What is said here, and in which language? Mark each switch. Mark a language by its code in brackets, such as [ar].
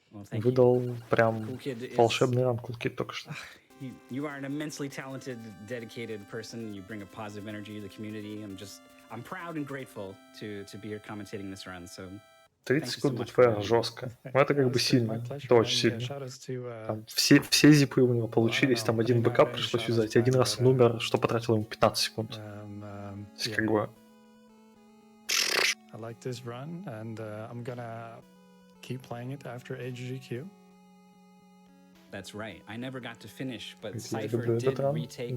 [ru] Выдал прям волшебный ран Coolkid только что. [en] You are an immensely talented, dedicated person. You bring a positive energy to the community. I'm proud and grateful to be here commentating this run. So [ru] 30 секунд до ТФР жестко. Ну это как бы сильно. Это очень сильно. Там все зипы у него получились, там один бэкап пришлось взять. Один раз он умер, что потратило ему 15 секунд. Как бы... [en] I like this run, and I'm gonna keep playing it after AGDQ. That's right. I never got to finish, but Cypher did retake